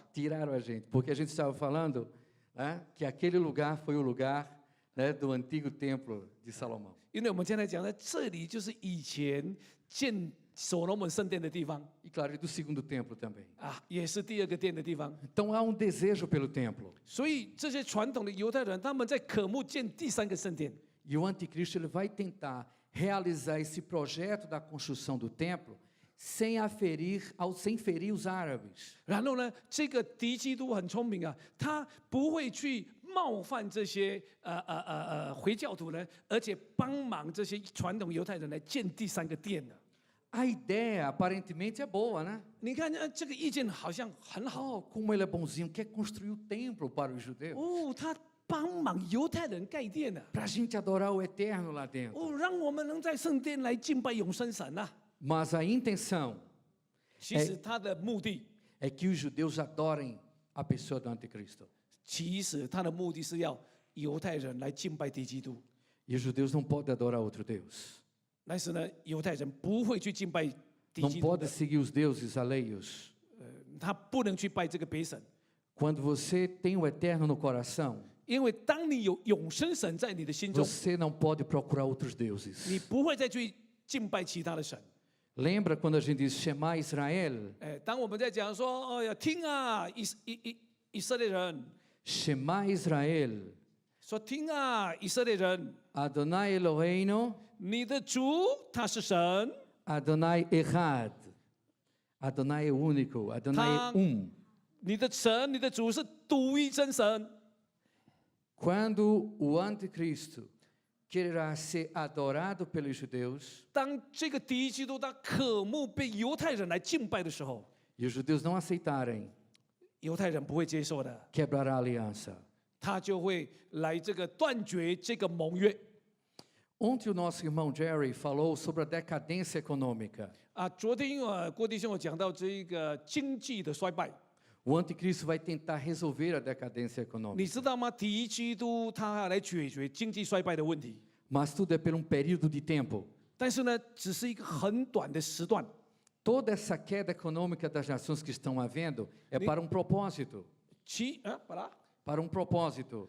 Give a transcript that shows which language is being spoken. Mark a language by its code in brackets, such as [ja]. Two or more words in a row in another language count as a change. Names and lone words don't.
[pt] Tiraram a gente, porque a gente estava falando, né, que aquele lugar foi o lugar, né, do antigo templo de Salomão. [zh] 因为我们现在讲的这里就是以前建所罗门圣殿的地方 [pt] E claro, e do segundo templo também. [zh] 也是第2个殿的地方。 [pt] Então há um desejo pelo templo. [zh] 所以这些传统的犹太人，他们在渴慕建第3个圣殿。 [pt] E o anticristo ele vai tentar realizar esse projeto da construção do templo sem ferir os árabes. [zh] 然后呢，这个敌基督很聪明啊，他不会去冒犯这些回教徒呢，而且帮忙这些传统犹太人来建第3个殿的。 [pt] A ideia aparentemente é boa, né? [zh] 你看，这个意见好像很好 [pt] Oh, como ele é bonzinho, quer construir o templo para os judeus, [zh] 哦，他帮忙犹太人盖殿的 [pt] para a gente adorar o eterno lá dentro. [zh] 哦，让我们能在圣殿来敬拜永生神呐、 [pt] Mas a intenção [zh] 其实他的目的， [pt] é que os judeus adorem a pessoa do anticristo. [zh] 其实他的目的是要犹太人来敬拜敌基督， [pt] E os judeus não podem adorar outro Deus. [zh] 但是呢，犹太人不会去敬拜敌 [pt] Não [zh] 基督 [pt] pode [zh] 的， [pt] seguir os deuses alheios. [zh] 他不能去拜这个别神。 [pt] Quando você tem o eterno no coração, [zh] 因为当你有永生神在你的心中， [pt] você não pode procurar outros [zh] 你 [pt] deuses. [zh] 不会再去敬拜其他的神。 [pt] Lembra quando a gente diz Shema Israel? [zh] 哎，当我们在讲说，哎呀，听啊，以色列人， [he] Shema Israel, [zh] 说听啊，以色列人， [he] Adonai Eloheinu, [zh] 你的主他是神， [he] Adonai Echad. [pt] Adonai é único, Adonai é [zh] 你的神，你的主是独一真神。 [pt] Quando o anticristo quererá ser adorado pelos judeus, [zh] 当这个敌基督他渴慕被犹太人来敬拜的时候， [pt] e os judeus não aceitarem, [zh] 犹太人不会接受的， [pt] quebrará a aliança. [zh] 他就会来这个断绝这个盟约。 [pt] Ontem o nosso irmão Jerry falou sobre a decadência econômica. [zh] 昨天郭弟兄有讲到这个经济的衰败， [pt] O anticristo vai tentar resolver a decadência [zh] 你 [pt] econômica. [zh] 知道吗？敌基督他要来解决经济衰败的问题， [pt] Mas tudo é por um período de tempo. [zh] 但是呢，只是一个很短的时段。 [pt] Toda essa queda econômica das nações que estão havendo é para um propósito. para um propósito.